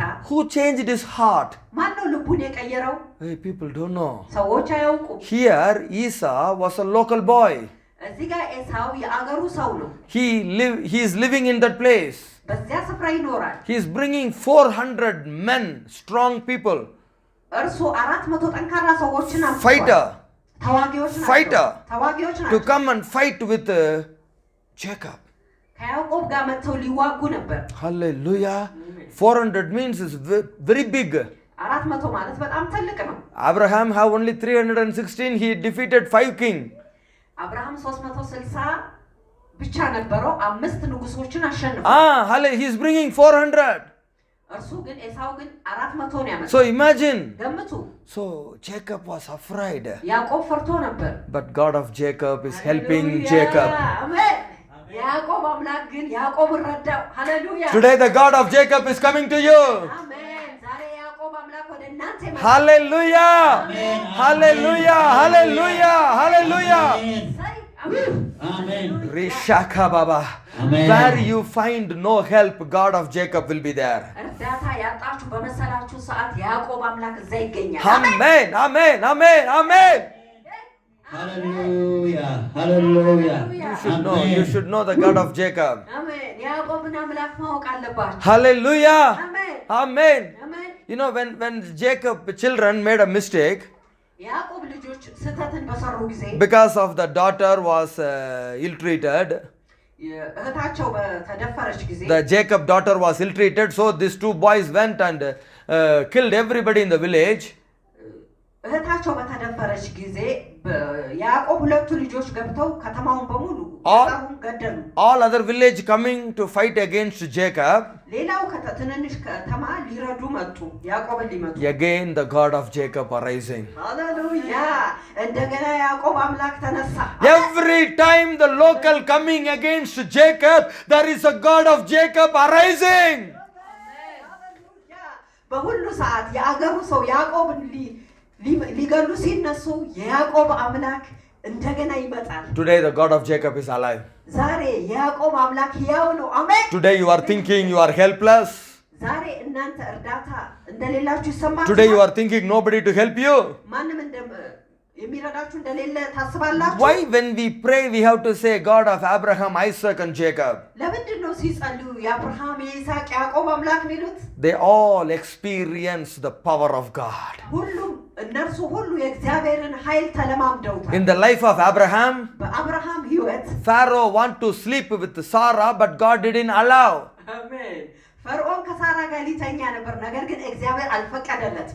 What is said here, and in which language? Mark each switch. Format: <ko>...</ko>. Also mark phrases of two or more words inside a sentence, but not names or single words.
<en>who changed his heart?</en> <am>ማን ነው ልቡን የቀየረው?</am> <en>Hey, people don't know.</en> <am>ሰዎች አያውቁም።</am> <en>Here Esau was a local boy.</en> <am>እዚህ ጋር ኤሳው የአገሩ ሰው ነው።</am> <en>He is living in that place.</en> <am>በዚያ ስፍራ ይኖራል።</am> <en>He is bringing 400 men, strong people.</en> <am>እርሱ 400 ጠንካራ ሰዎችን አምጥቷል።</am> <en>Fighter.</en> <am>ተዋጊዎች ናቸው።</am> <en>Fighter.</en> <am>ተዋጊዎች ናቸው።</am> <en>To come and fight with Jacob.</en> <am>ከያዕቆብ ጋር መጥተው ሊዋጉ ነበር።</am> <en>Hallelujah. 400 means is very big.</en> <am>400 ማለት በጣም ትልቅ ነው።</am> <en>Abraham have only 316. He defeated 5 kings.</en> <am>አብርሃም 360 ብቻ ነበረው 5 ንጉሶችን አሸንፏል።</am> <en>He is bringing 400.</en> <am>እርሱ ግን ኤሳው ግን 400 ነው ያመጣው።</am> <en>So imagine.</en> <am>ገምቱ።</am> <en>So Jacob was afraid.</en> <am>ያዕቆብ ፈርቶ ነበር።</am> <en>But God of Jacob is helping Jacob.</en> <am>አሜን። ያዕቆብ አምላክ ግን ያዕቆብን ረዳው። ሃሌሉያ።</am> <en>Today the God of Jacob is coming to you.</en> <am>አሜን። ዛሬ ያዕቆብ አምላክ ወደ እናንተ ይመጣል።</am> <en>Hallelujah. Hallelujah. Hallelujah. Hallelujah. Amen. Rishaka Baba. Amen. Where you find no help, God of Jacob will be there.</en> <am>እርዳታ ያጣችሁ በመሰላችሁ ሰዓት ያዕቆብ አምላክ እዛ ይገኛል።</am> <en>Amen. Amen. Amen. Amen. Hallelujah. Hallelujah. You should know the God of Jacob.</en> <am>አሜን። ያዕቆብን አምላክ ማወቅ አለባችሁ።</am> <en>Hallelujah.</en> <am>አሜን።</am> <en>Amen.</en> <am>አሜን።</am> <en>You know, when Jacob children made a mistake,</en> <am>ያዕቆብ ልጆች ስህተትን በሰሩ ጊዜ</am> <en>because of the daughter was ill-treated,</en> <am>እህታቸው በተደፈረች ጊዜ</am> <en>the Jacob daughter was ill-treated, so these 2 boys went and killed everybody in the village.</en> <am>እህታቸው በተደፈረች ጊዜ ያዕቆብ ሁለቱ ልጆች ገብተው ከተማውን በሙሉ ገደሉ።</am> <en>All other village coming to fight against Jacob.</en> <am>ሌላው ትንንሽ ከተማ ሊረዱ መጡ፣ ያዕቆብን ሊመቱ።</am> <en>Again the God of Jacob arising.</en> <am>ሃሌሉያ! እንደገና ያዕቆብ አምላክ ተነሳ።</am> <en>Every time the local coming against Jacob, there is a God of Jacob arising.</en> <am>በሁሉ ሰዓት የአገሩ ሰው ያዕቆብን ሊገሉ ሲነሱ የያዕቆብ አምላክ እንደገና ይመጣል።</am> <en>Today the God of Jacob is alive.</en> <am>ዛሬ የያዕቆብ አምላክ ሕያው ነው። አሜን።</am> <en>Today you are thinking you are helpless.</en> <am>ዛሬ እናንተ እርዳታ እንደሌላችሁ ይሰማችኋል።</am> <en>Today you are thinking nobody to help you.</en> <am>ማንም የሚረዳችሁ እንደሌለ ታስባላችሁ።</am> <en>Why when we pray we have to say God of Abraham, Isaac and Jacob?</en> <am>ለምንድን ነው ሲጸልዩ የአብርሃም የይስሐቅ ያዕቆብ አምላክ ሚሉት?</am> <en>They all experience the power of God.</en> <am>ሁሉም እነርሱ ሁሉ የእግዚአብሔርን ኃይል ተለማምደውታል።</am> <en>In the life of Abraham,</en> <am>በአብርሃም ሕይወት</am> <en>Pharaoh want to sleep with Sarah, but God didn't allow.</en> <am>አሜን። ፈርዖን ከሳራ ጋር ሊተኛ ነበር፣ ነገር ግን እግዚአብሔር አልፈቀደለትም።</am>